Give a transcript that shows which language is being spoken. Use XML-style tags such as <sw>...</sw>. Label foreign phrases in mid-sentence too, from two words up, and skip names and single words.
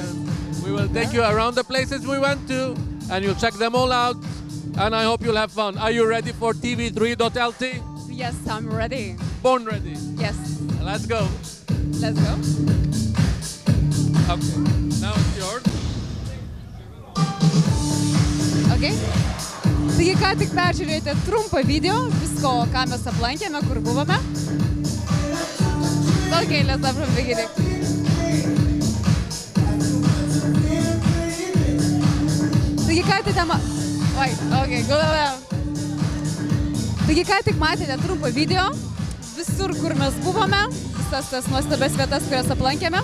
<en>We will take you around the places we went to, and you'll check them all out. And I hope you'll have fun. Are you ready for TV3.lt? Yes, I'm ready. Born ready. Yes, Let's go. let's go. Okay. Now it's yours. Okay.</en> <lt>Taigi ką tik peržiūrėjote trumpą video, visko, ką mes aplankėme, kur buvome.</lt> <en>Okay, let's start from the beginning.</en> <lt>Taigi ką tik Taigi ką tik matėte trumpą video, visur, kur mes buvome, visas tas nuostabias vietas, kurias aplankėme.</lt>